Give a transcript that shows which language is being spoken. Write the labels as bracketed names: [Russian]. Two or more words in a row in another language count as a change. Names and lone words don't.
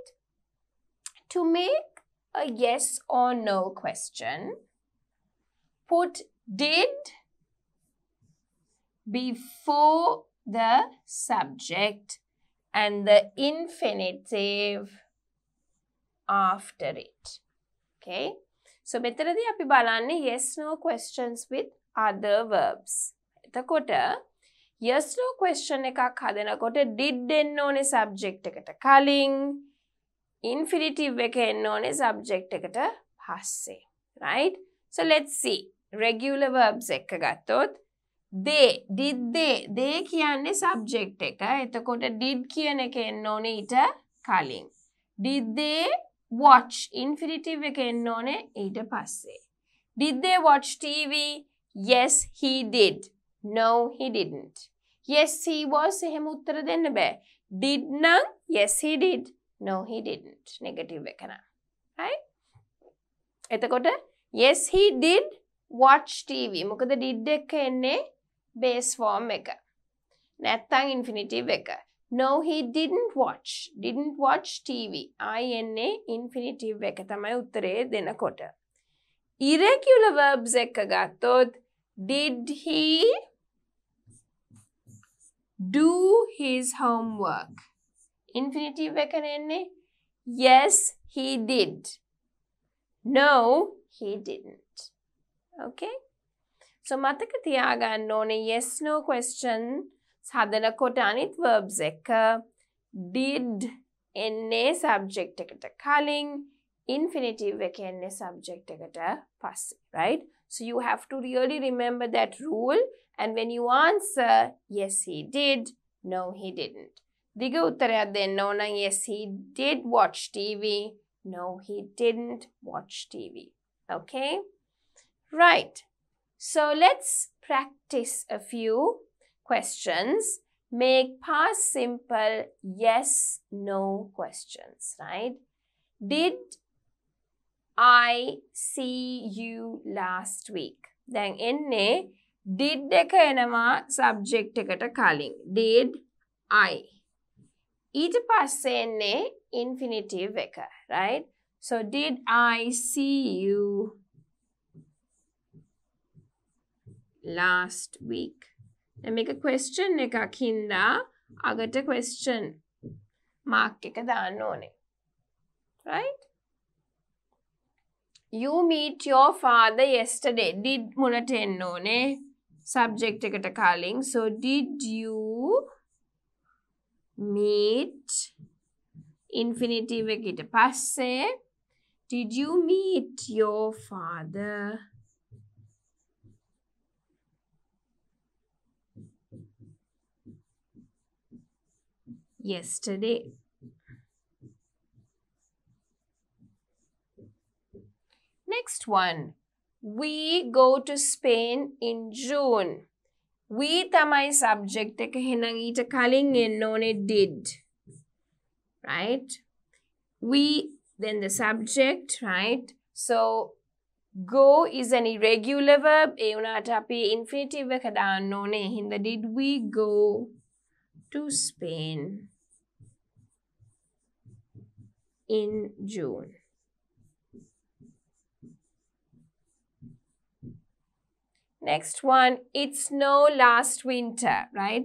[English] To make a yes or no question, put did before the subject and the infinitive after it. Okay? So, [Sinhala] මෙතනදී අපි බලන්නේ [English] yes no questions with other verbs. [Sinhala] එතකොට [English] yes no question [Sinhala] එකක් හදනකොට did එන්න ඕනේ subject එකට කලින්, infinitive එක එන්න ඕනේ subject එකට පස්සේ. [English] Right? So, let's see. Regular verbs [Sinhala] එක ගත්තොත් [English] did they කියන්නේ subject එක. [Sinhala] එතකොට did කියන එක එන්න ඕනේ ඊට කලින්. [English] Did they watch [Sinhala] infinitive එක එන්න ඕනේ ඊට පස්සේ. [English] Did they watch TV? Yes, he did. No, he didn't. Yes, he was. [Sinhala] එහෙම උත්තර දෙන්න බෑ. [English] Did nang? Yes, he did. No, he didn't. Negative [Sinhala] එක නම්. [English] Right? එතකොට yes, he did watch TV. [Sinhala] මොකද did එක එන්නේ base form එක. නැත්තම් infinitive එක. [English] No, he didn't watch. Didn't watch TV. [Sinhala] I එන්නේ infinitive එක තමයි උත්තරේ දෙනකොට. [English] Irregular verbs [Sinhala] එක ගත්තොත් [English] did he do his homework? [Sinhala] Infinitive එක නෙන්නේ. [English] Yes, he did. No, he didn't. Okay? [Sinhala] So මතක තියාගන්න ඕනේ [English] yes no question [Sinhala] හදනකොට අනිත් verbs එක did එන්නේ subject එකට කලින් infinitive එක එන්නේ subject එකට පස්සේ. [English] Right? So you have to really remember that rule, and when you answer yes he did, no he didn't. [Sinhala] දිග උත්තරයක් දෙන්න ඕන [English] yes he did watch TV. No, he didn't watch TV. Okay? Right. So let's practice a few questions. Make past simple yes, no questions, right? Did I see you last week? [Sinhala] Then enne did එක එනවා subject එකට කලින්. [English] Did I? [Sinhala] ඊට පස්සේ එන්නේ infinitive එක, [English] right? So did I see you last week? [Sinhala] දැන් මේක question එකක් හින්දා අගට [English] question mark [Sinhala] එක දාන්න ඕනේ. [English] Right? You meet your father yesterday. [Sinhala] Did මුලට එන්න ඕනේ subject එකට කලින්. [English] So did you meet infinitive [Sinhala] එකට පස්සේ [English] did you meet your father yesterday? Next one. We go to Spain in June. [Sinhala] We තමයි subject එක එහෙනම් ඊට කලින් එන්න ඕනේ did. [English] Right? We, then the subject, right? So go is an irregular verb. [Sinhala] ඒ වුණාට අපි infinitive එක දාන්න ඕනේ. හින්දා [English] did we go to Spain in June? Next one, it snowed last winter, right?